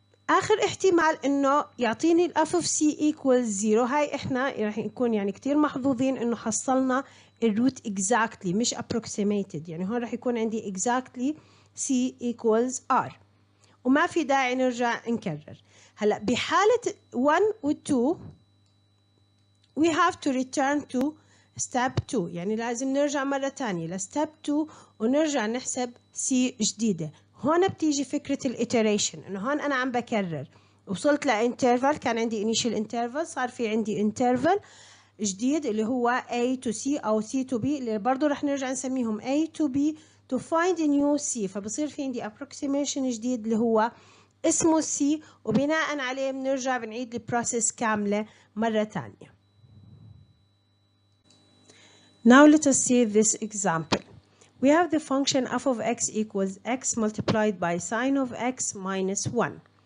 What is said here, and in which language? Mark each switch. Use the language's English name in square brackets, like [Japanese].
[Arabic] آخر احتمال إنه يعطيني ال f of C equals 0. هاي إحنا راح نكون يعني كتير محظوظين إنه حصلنا الروت exactly مش approximated. يعني هون راح يكون عندي exactly C equals R وما في داعي نرجع نكرر. هلأ بحالة 1 و 2 [English] we have to return to step 2. [Arabic] يعني لازم نرجع مرة تانية ل step 2 ونرجع نحسب C جديدة. هون بتيجي فكرة الإيتريشن إنه هون أنا عم بكرر وصلت لإنترفال كان عندي initial interval صار في عندي interval جديد اللي هو A to C أو C to B اللي برضو رح نرجع نسميهم A to B to find a new C. فبصير في عندي approximation جديد اللي هو اسمه C وبناء عليه بنرجع بنعيد البروسيس كاملة مرة تانية. [English] Now let us see this example. We have the function f of x equals x multiplied by sine of x minus 1.